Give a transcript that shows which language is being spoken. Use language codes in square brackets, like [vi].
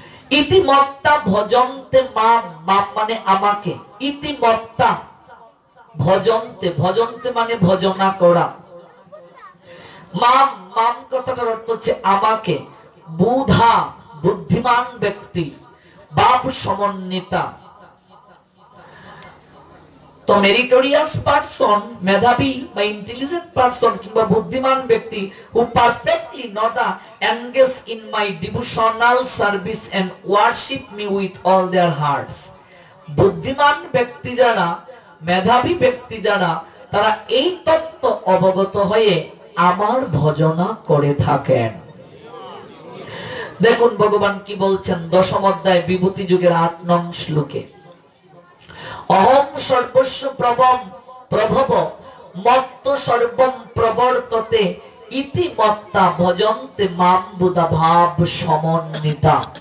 [sa] ইতিমত্তা ভজন্তে মাম, [bn] মাম মানে আমাকে। [sa] ইতিমত্তা ভজন্তে, [bn] ভজন্তে মানে ভজনা করা। মাম, মাম কথাটার অর্থ হচ্ছে আমাকে। বুধা বুদ্ধিমান ব্যক্তি। [sa] ভাব সমন্বিতা। [bn] তো মেরিটোরিয়াস পারসন, মেধাবী বা ইন্টেলিজেন্ট পারসন কিংবা বুদ্ধিমান ব্যক্তি, [en] who perfectly know the engage in my devotional service and worship me with all their hearts. [bn] বুদ্ধিমান ব্যক্তি যারা, মেধাবী ব্যক্তি যারা, তারা এই তত্ত্ব অবগত হয়ে আমার ভজনা করে থাকেন। দেখুন ভগবান কি বলছেন দশম অধ্যায় বিভূতি যুগের 8 নং শ্লোকে, [sa] অহম সর্বস্ব প্রভম প্রভব মত্ত সর্বম প্রবর্ততে ইতি মত্তা ভজন্তে মাম বুধা ভাব সমন্বিতা।